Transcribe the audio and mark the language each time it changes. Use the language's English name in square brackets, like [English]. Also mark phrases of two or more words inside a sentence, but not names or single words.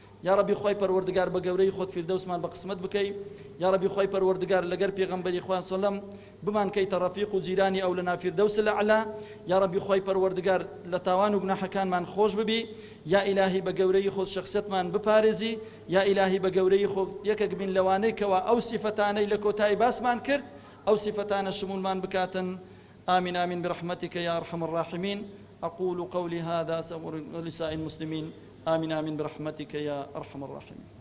[Arabic] یا رەبی، [Central Kurdish] خوای پەروەردگار، بە گەورەی خۆت فردەوسمان بە قسمەت بکەی. [Arabic] یا رەبی، [Central Kurdish] خوای پەروەردگار، لەگەر پێغەمبەری خوا سەلەم بمان کەیتە ڕەفیق و جیرانی ئەو لە ناو فردەوس لە ئەعلا. [Arabic] یا رەبی، [Central Kurdish] خوای پەروەردگار، لە تاوان و گوناحەکانمان خۆش ببی. [Arabic] یا ئیلاهی، [Central Kurdish] بە گەورەی خۆت شەخسەتمان بپارێزی. [Arabic] یا ئیلاهی، [Central Kurdish] بە گەورەی خۆت یەکێک بین لەوانەی کەوا ئەو سیفەتانەی لە کۆتایی باسمان کرد، ئەو سیفەتانە شمولمان بکاتن. [Arabic] آمین، آمین، برحمتك يا أرحم الراحمين. أقول قولي هذا، سأقول لسائر المسلمين. آمين، آمين، برحمتك يا أرحم الراحمين.